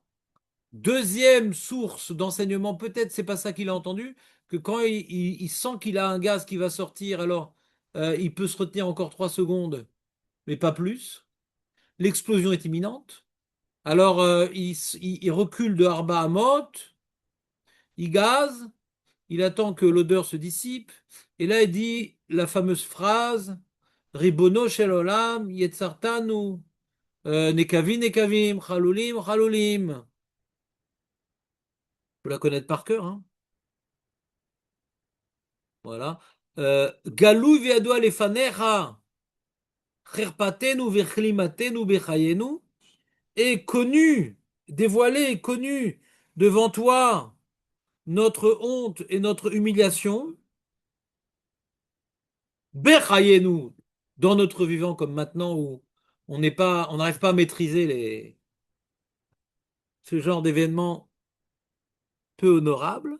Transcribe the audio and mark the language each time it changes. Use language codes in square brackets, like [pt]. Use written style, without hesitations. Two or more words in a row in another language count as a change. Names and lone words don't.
[fr] Deuxième source d'enseignement, peut-être c'est pas ça qu'il a entendu, que quand il sent qu'il a un gaz qui va sortir, alors il peut se retenir encore 3 secondes, mais pas plus. L'explosion est imminente. Alors il recule de [he] ארבע אמות, [fr] il gaze, il attend que l'odeur se dissipe, et là il dit la fameuse phrase [he] רבונו של עולם יצרתנו נקבים נקבים חלולים חלולים. [fr] Faut la connaître par cœur, hein. Voilà. [he] גלוי וידוע לפניך חרפתנו וכלמתנו בחיינו [fr] est connu, dévoilé, connu devant toi notre honte et notre humiliation. Bechayenu dans notre vivant comme maintenant où on n'arrive pas à maîtriser ce genre d'événements peu honorables.